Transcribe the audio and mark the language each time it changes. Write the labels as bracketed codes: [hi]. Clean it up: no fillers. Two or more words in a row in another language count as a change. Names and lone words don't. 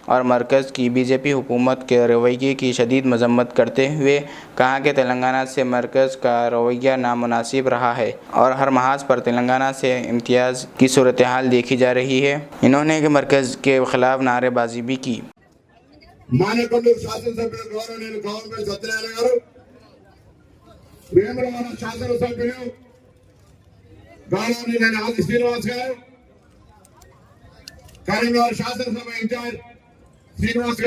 [ur] اور مرکز کی بی جے پی حکومت کے رویے کی شدید مذمت کرتے ہوئے کہا کہ تلنگانہ سے مرکز کا رویہ نامناسب رہا ہے اور ہر محاذ پر تلنگانہ سے امتیاز کی صورتحال دیکھی جا رہی ہے۔ انہوں نے مرکز کے خلاف نعرے بازی بھی کی۔ [te] మానేకొండూరు శాసనసభ్యులు గౌరవనీయులు గవర్నమెంట్ సత్యనారాయణ గారు, వేములవాడ శాసనసభ్యులు గౌరవనీయులైన ఆది శ్రీనివాస్ గారు, కరీంనగర్ శాసనసభ ఇన్ఛార్జ్ శ్రీనివాస్